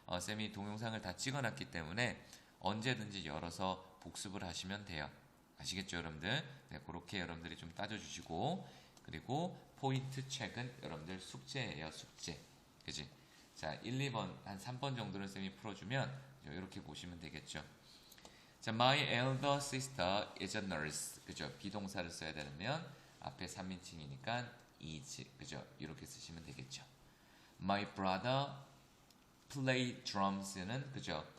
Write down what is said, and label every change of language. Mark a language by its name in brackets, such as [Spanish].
[Korean] 쌤이 동영상을 다 찍어놨기 때문에 언제든지 열어서 복습을 하시면 돼요. 아시겠죠, 여러분들? 네, 그렇게 여러분들이 좀 따져주시고 그리고 포인트 책은 여러분들 숙제예요, 숙제. 그지? 자, 1, 2번, 한 3번 정도는 쌤이 풀어주면 이렇게 보시면 되겠죠. 자, [English] my elder sister is a nurse. [Korean] 그죠? 비동사를 써야 되면 앞에 3인칭이니까 is. 그죠? 이렇게 쓰시면 되겠죠. [English] My brother play drums는 [Korean] 그죠?